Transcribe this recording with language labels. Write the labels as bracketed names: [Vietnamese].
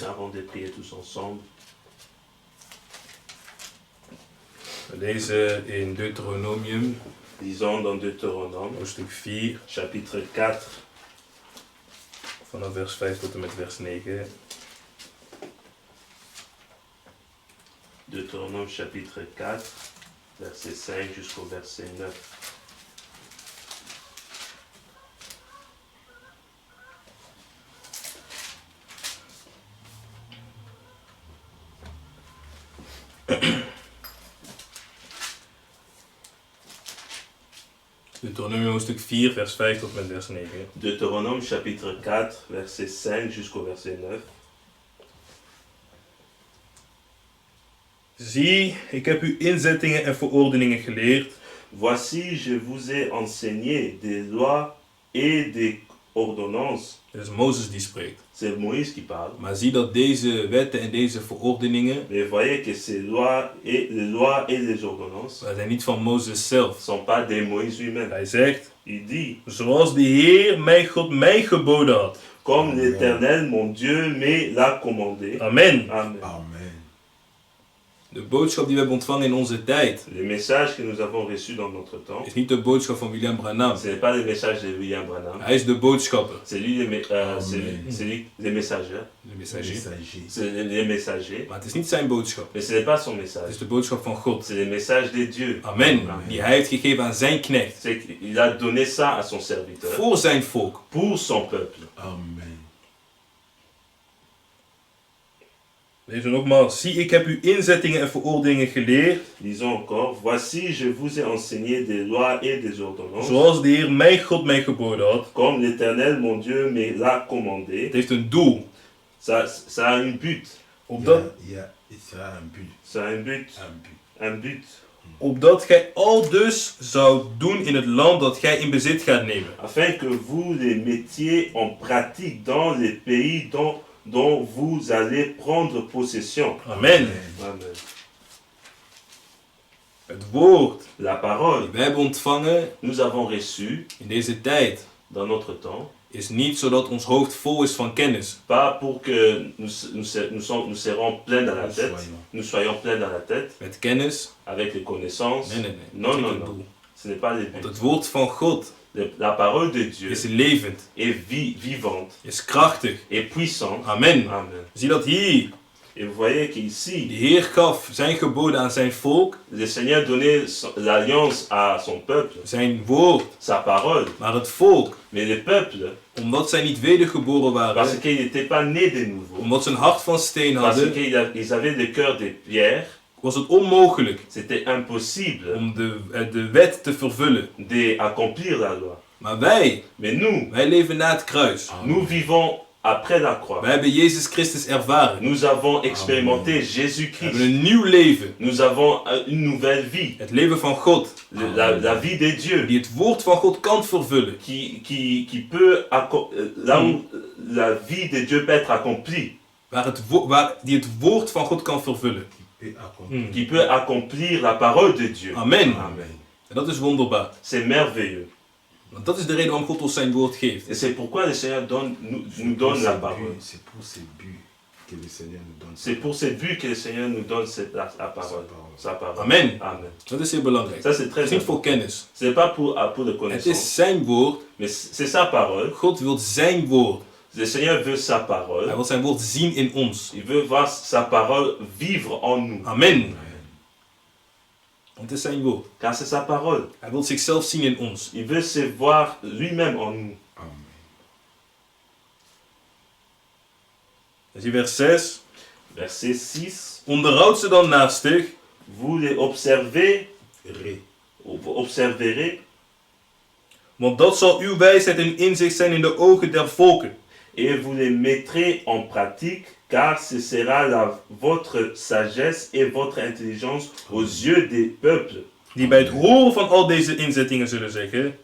[French] avant de prier tous ensemble. [Dutch] We lezen in Deuteronomium, [French] Lisons dans Deutéronome, [Dutch] hoofdstuk 4, [French] chapitre 4, [Dutch] vanaf vers 5 tot en met vers 9. [French] Deutéronome chapitre 4, verset 5 jusqu'au verset 9. [Dutch] Deuteronomium hoofdstuk 4, vers 5 tot en met vers 9. [French] Deutéronome chapitre 4, verset 5 jusqu'au verset 9. [Dutch] Zie, ik heb u inzettingen en verordeningen geleerd, [French] Voici, je vous ai enseigné des lois et des ordonnances. [Dutch] het is Mozes die spreekt. [French] C'est Moïse qui parle. [Dutch] Maar zie dat deze wetten en deze verordeningen, [French] Mais voyez que ces lois et les ordonnances [Dutch] dat zijn niet van Mozes zelf. [French] ne sont pas de Moïse lui-même. [Dutch] Hij zegt, [French] Il dit, [Dutch] zoals de Heer, mijn God, mij geboden had. [French] comme l'Éternel, mon Dieu, me l'a commandé. Amen. Amen. Amen. [Dutch] De boodschap die we hebben ontvangen in onze tijd, [French] Les messages que nous avons reçus dans notre temps, [Dutch] is niet de boodschap van William Branham. [French] ce n'est pas les messages de William Branham. [Dutch] Hij is de boodschapper. [French] C'est lui, Amen. c'est lui les messagers. De messager. Messager. C'est les messagers. [Dutch] Maar het is niet zijn boodschap. [French] Mais ce n'est pas son [Dutch] Het [French] message. [Dutch] is de boodschap van God. [French] C'est les messages de Dieu. Amen. Amen. [Dutch] Die hij heeft gegeven aan zijn knecht. [French] C'est qu'il a donné ça à son serviteur. [Dutch] Voor zijn volk. [French] Pour son peuple. Amen. [Dutch] Lees nogmaals. Zie, ik heb u inzettingen en verordeningen geleerd, [French] Lisons encore. Voici, je vous ai enseigné des lois et des ordonnances. [Dutch] zoals de Heer, mijn God, mij geboden had. [French] Comme l'Éternel, mon Dieu, me l'a commandé. [Dutch] Het heeft een doel. [French] Ça a un but. [Dutch] Opdat [French] Il sera un but. Ça a un but. Un but. Un but. [Dutch] opdat gij al dus zou doen in het land dat gij in bezit gaat nemen. [French] Afin que vous les mettiez en pratique dans les pays dont vous allez prendre possession. Amen. Amen. [Dutch] Het woord [French] La parole [Dutch] die wij hebben ontvangen [French] nous avons reçue [Dutch] in deze tijd [French] dans notre temps, [Dutch] is niet zodat ons hoofd vol is van kennis. [French] pas pour que nous serons pleins dans la Nous tête, soyons. nous soyons pleins dans la tête, [Dutch] Met kennis? [French] avec les connaissances. [Dutch] Nee, nee, nee. [French] Non, [Dutch] Dat is [French] non, [Dutch] niet het [French] non. [Dutch] doel. [French] Ce n'est pas le [Dutch] Want [French] but. [Dutch] het woord van God [French] La parole de Dieu [Dutch] is levend, [French] est vivante [Dutch] is krachtig. [French] et puissante. Amen. Amen. [Dutch] Zie dat hier. [French] Et vous voyez [Dutch] De [French] qu'ici, [Dutch] Heer gaf zijn geboden aan zijn volk, [French] le Seigneur donnait l'alliance à son peuple, [Dutch] zijn woord. [French] sa parole. [Dutch] Maar het volk, [French] Mais le peuple, [Dutch] omdat zij niet wedergeboren [French] parce [Dutch] waren, [French] qu'ils n'étaient pas nés de nouveau, [Dutch] omdat ze een hart van steen [French] parce [Dutch] hadden, [French] qu'ils avaient le cœur de pierre, [Dutch] was het onmogelijk [French] c'était impossible [Dutch] om de wet te vervullen. [French] d'accomplir la loi. [Dutch] Maar wij [French] Mais [Dutch] leven na het kruis. [French] nous vivons après la croix. [Dutch] Wij hebben Jezus Christus ervaren. [French] Nous avons expérimenté [Dutch] We hebben [French] Jésus-Christ. [Dutch] een nieuw leven. [French] Nous avons une nouvelle vie. [Dutch] Het leven van God. [French] La vie de Dieu. [Dutch] Die het woord van God kan vervullen. [French] Qui peut, là où la vie de Dieu peut être accomplie, [Dutch] Die het woord van God kan vervullen. [French] Et accomplir. qui peut accomplir la parole de Dieu. Amen. Amen. [Dutch] En dat is wonderbaar. [French] C'est merveilleux. [Dutch] Want dat is de reden waarom God ons zijn woord geeft. [French] Et c'est pourquoi le Seigneur nous donne la parole. C'est pour ces buts que le Seigneur nous donne. C'est pour ce but que le Seigneur nous donne la parole. Sa parole. Amen. Amen. [Dutch] Dat is heel belangrijk. [French] Ça c'est très [Dutch] Het is niet [French] important. [Dutch] voor kennis. [French] Ce n'est pas pour de [Dutch] Het [French] connaissance, [Dutch] is zijn woord. [French] mais c'est sa parole. [Dutch] God wil zijn woord. [French] Le Seigneur veut sa parole. [Dutch] Hij wil zijn woord zien in ons. [French] Il veut voir sa parole vivre en nous. [Dutch] Amen. Want het is zijn woord. [French] Car c'est sa parole. [Dutch] Hij wil zichzelf zien in ons. [French] Il veut se voir lui-même en nous. Amen. [Dutch] Dus in vers 6. [French] Verset 6. [Dutch] Onderhoud ze dan naastig. [French] Vous les observez, observerez, [Dutch] Want dat zal uw wijsheid en inzicht zijn in de ogen der volken. [French] et vous les mettrez en pratique, car ce sera votre sagesse et votre intelligence aux yeux des peuples [Dutch] Die bij het horen van al deze inzettingen zullen zeggen.